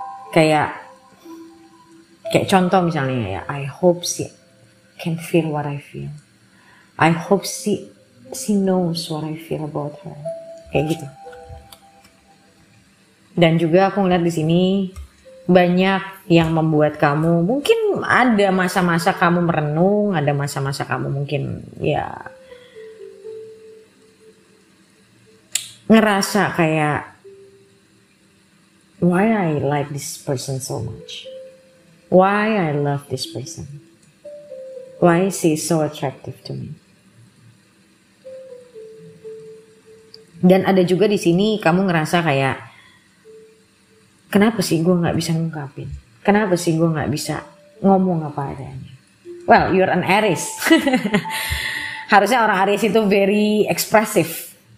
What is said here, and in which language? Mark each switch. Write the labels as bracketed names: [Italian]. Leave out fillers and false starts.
[Indonesian] Kayak contoh misalnya ya, [English] I hope she can feel what I feel. I hope she knows what I feel about her. [Indonesian] Kayak gitu. Dan juga aku ngeliat di sini banyak yang membuat kamu, mungkin ada masa-masa kamu merenung, ada masa-masa kamu mungkin ya ngerasa kayak, [English] why I like this person so much? Why I love this person? Why is he so attractive to me? [Indonesian] Dan ada juga di sini kamu ngerasa kayak, kenapa sih gue nggak bisa ngungkapin? Kenapa sih gue nggak bisa ngomong apa adanya? [English] Well, you're an Aries. [Indonesian] Harusnya orang Aries itu [English] very expressive.